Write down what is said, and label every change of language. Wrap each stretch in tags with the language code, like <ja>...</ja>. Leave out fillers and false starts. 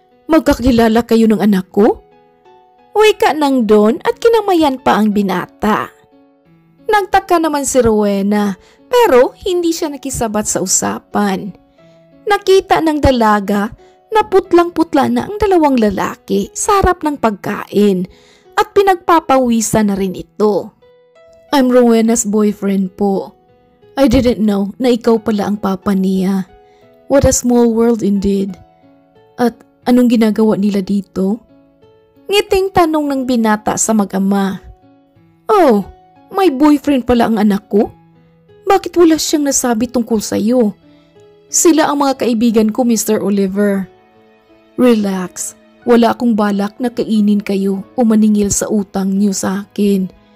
<tl>Magkakilala kayo ng anak ko? Wika ng Don at kinamayan pa ang binata. Nagtaka naman si Rowena pero hindi siya nakisabat sa usapan. Nakita ng dalaga na putlang-putla na ang dalawang lalaki sa harap ng pagkain at pinagpapawisan na rin ito.</tl> <en>I'm Rowena's boyfriend po. I didn't know</en> <tl>na ikaw pala ang papa niya.</tl> <en>What a small world indeed.</en> <tl>At anong ginagawa nila dito? Ngiting tanong ng binata sa mag-ama. Oh, may boyfriend pala ang anak ko? Bakit wala siyang nasabi tungkol sa'yo? Sila ang mga kaibigan ko, Mr. Oliver. Relax, wala akong balak na kainin kayo o maningil sa utang niyo sa akin.</tl>